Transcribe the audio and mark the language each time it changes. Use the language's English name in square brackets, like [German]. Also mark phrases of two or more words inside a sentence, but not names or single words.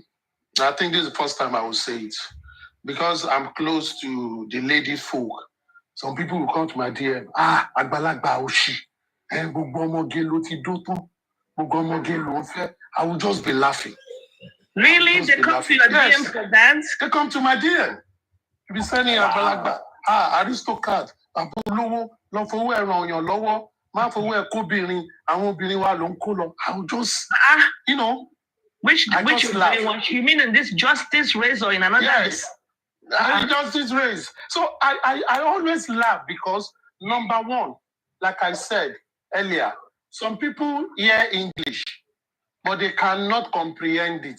[English] I think this is the first time I will say it. Because I'm close to the lady folk. Some people will come to my DM. [Yoruba] Agbalagba Oshi. [English] I will just be laughing. Really? They come to your DM for that? They come to my DM. You be sending Agbalagba. [Yoruba] Aristocrat. Abolowo. Lofo ẹran yan lọ́wọ́. Ma fowó ẹ kóbìnrin. Àwọn obìnrin wa ló ń kó lọ. [English] I will just, Which you mean in this justice race or in another? Yes. Justice race. So I always laugh because, number one, like I said earlier, some people hear English, but they cannot comprehend it.